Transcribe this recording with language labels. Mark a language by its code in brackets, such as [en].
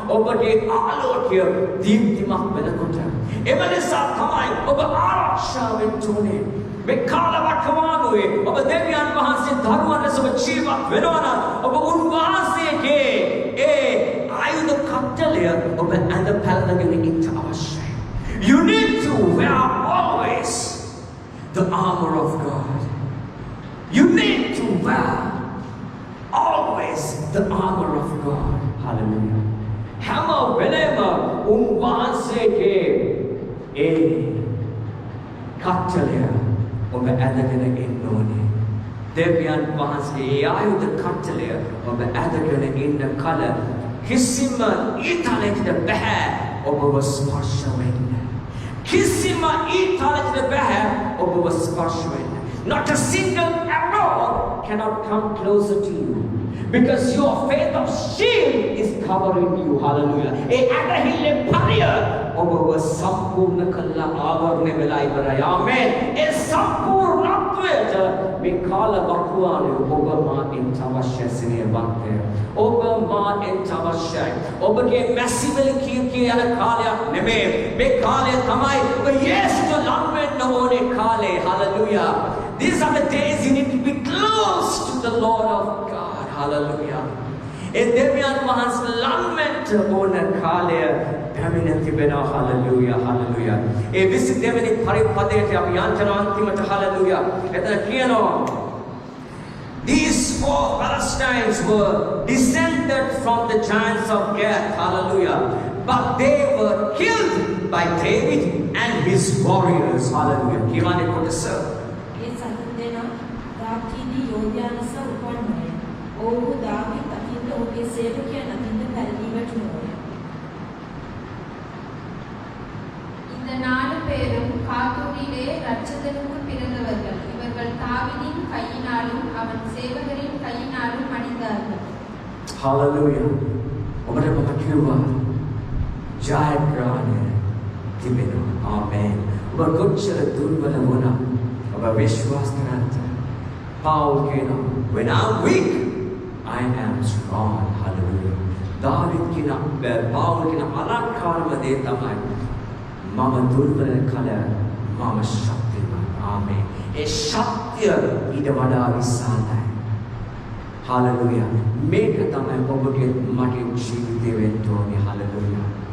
[si] ඔබගේ ආලෝකය දීප්තිමත් වෙනකොට එම නිසා තමයි ඔබ ආරක්ෂා වෙන්න ඕනේ. මේ කාලවකවානුවේ ඔබ දෙවියන් වහන්සේ දරුවන් ලෙස ජීවත් වෙනවා නම් ඔබ උන්වහන්සේගේ ඒ ආයුධ කට්ටලය ඔබ ඇඳ පැළඳගෙන ඉන්න අවශ්‍යයි. [en] You need to wear always the armor of God. You need to wear always the armor of God. Hallelujah. [si] හැම වෙලේම උන්වහන්සේගේ ඒ කට්ටලය ඔබ ඇඳගෙන ඉන්න ඕනේ. දෙවියන් වහන්සේ ඒ ආයුධ කට්ටලය ඔබ ඇඳගෙන ඉන්න කල කිසිම ඊතලයකට බෑ ඔබව ස්පර්ශ වෙන්න. කිසිම ඊතලයකට බෑ ඔබව ස්පර්ශ වෙන්න. [en] Not a single arrow cannot come closer to you because your faith of shield is covering you. Hallelujah. [si] ඒ ඇදහිල්ලේ පරිය ඔබව සම්පූර්ණ කළා ආවරණය වෙලා ඉවරයි. ආමේන්. ඒ සම්පූර්ණත්වයට මේ කාල වකවානුව ඔබ මාට අවශ්‍ය සිනේවන්තය. ඔබ මාට අවශ්‍යයි. ඔබගේ මැසිවල කී යන කාලයක් නෙමෙයි. මේ කාලය තමයි ඔබ යේසුට ලං වෙන්න ඕනේ කාලේ. [en] Hallelujah. These are the days you need to be close to the Lord of God. Hallelujah. [si] ඒ දෙවියන් වහන්සේ ලං වෙන්න ඕන කාලය පැමිණ තිබෙනවා. Hallelujah. Hallelujah. ඒ 22 වෙනි පරිපදයට අපි යන්තන අන්තිමට Hallelujah. එතන කියනවා [en] these four Philistines were descended from the giants of Gath. Hallelujah. But they were killed by David and his warriors. [si] Hallelujah. කියවනේ කොටස ඒ සතුන් දෙනා දාවීදි යෝධයානස උපන්වයි. ඔහු දාවීද අකින්ද ඔහුගේ සේවකයන් අකින්ද පැරදීමට නොවේ. [ta] இந்த 4 பேரும் காத்தூரிலே ரட்சகனுக்கு பிறந்தவர்கள். இவர்கள் தாவீதின் கையினாலும் அவன் சேவகரின் கையினாலும் மடிந்தார்கள். [si] Hallelujah. ඔබට මම කිව්වා ජයග්‍රහණය තිබෙනවා. ආමේන්. ඔබ කොච්චර දුර්වල වුණා ඔබ විශ්වාස කරන්න. පවුල් කියනවා [en] when I'm weak I am strong. Hallelujah. [si] දාවිද් කියන පවුල් කියන අලංකාරම දේ තමයි මම දුර්වල කල මම ශක්තිමත්. ආමේන්. ඒ ශක්තිය ඊට වඩා විශාලයි. Hallelujah. මේක තමයි ඔබගේ මගේ ජීවිතේ වෙන්න ඕනේ. Hallelujah.